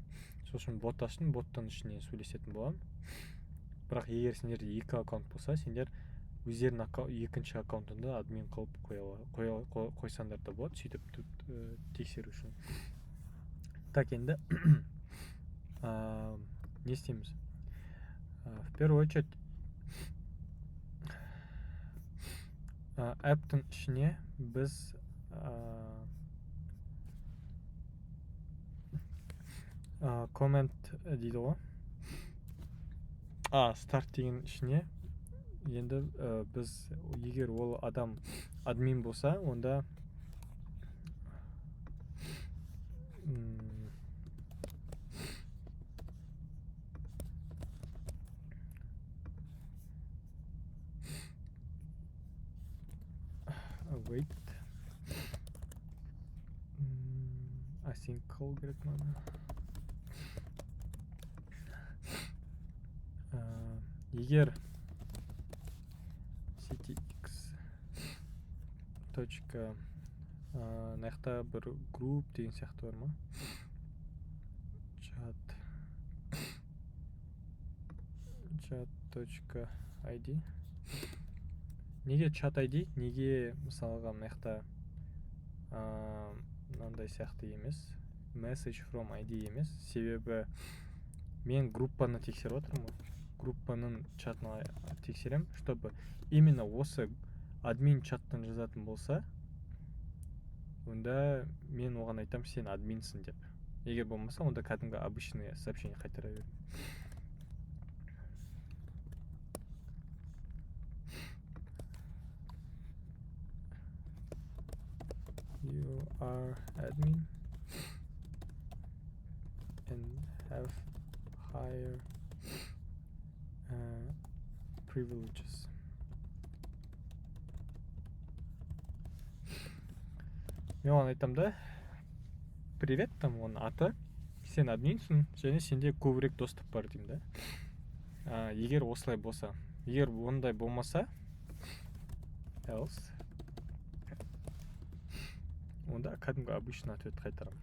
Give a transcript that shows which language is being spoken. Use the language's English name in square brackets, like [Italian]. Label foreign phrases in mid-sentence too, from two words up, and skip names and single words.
[Kazakh] Сосын бот аштым, боттан ішіне сөйлесетін боламын. Бірақ егер сендерде екі аккаунт болса, сендер өздерінің екінші аккаунтында админ қылып қойсаңдар да болады, сөйтіп тексеру үшін. Так, енді не істейміз? [Russian] В первую очередь [Kazakh] әптің ішіне біз коммент дейді ғой. Старт деген ішіне енді біз егер ол адам админ болса, онда [English] wait async call [Kazakh] керек мана. Егер ctx точка нақта бір групп деген сияқты бар ма? chat.id. Неге chat ID? Неге мысалға мынақта мынандай сияқты емес, [English] message from ID [Kazakh] емес? Себебі мен группаны тексеріп отырмын. Группаның чатына тексерем, [Russian] чтобы именно [Kazakh] осы админ чаттан жазатын болса, онда мен оған айтам, сен админсің деп. Егер болмаса, онда кәдімгі обычный сообщение қайтара берем. [English] You are admin and have higher privileges. [Kazakh] Мен оған айтам да, [Russian] привет, там [Kazakh] оның аты, сен админсің, және сенде көбірек доступ бар деймін да. Егер осылай болса, егер ондай болмаса, else, онда кәдімгі обычный ответ қайтарамын.